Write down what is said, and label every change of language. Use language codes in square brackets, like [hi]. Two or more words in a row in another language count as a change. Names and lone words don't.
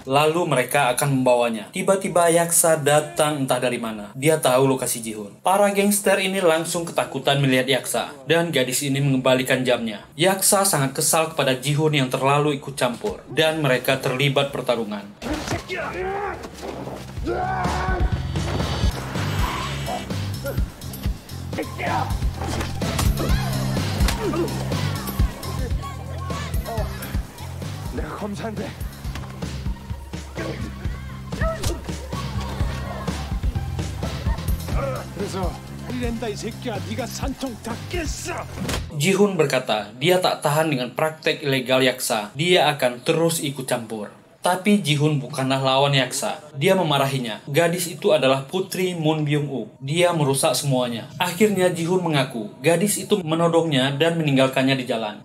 [id] Lalu mereka akan membawanya. Tiba-tiba Yaksa datang entah dari mana. Dia tahu lokasi Ji-hoon. Para gangster ini langsung ketakutan melihat Yaksa, dan gadis ini mengembalikan jamnya. Yaksa sangat kesal kepada Ji-hoon yang terlalu ikut campur, dan mereka terlibat pertarungan. [ko] 내가 검사인데. 그래서 이랜다 이 새끼야. 네가 산통 다 깼어. [id] Ji-hoon berkata, dia tak tahan dengan praktek ilegal Yaksa. Dia akan terus ikut campur. Tapi Ji-hoon bukanlah lawan Yaksa. Dia memarahinya. Gadis itu adalah putri Moon Byung-wook. Dia merusak semuanya. Akhirnya Ji-hoon mengaku gadis itu menodongnya dan meninggalkannya di jalan.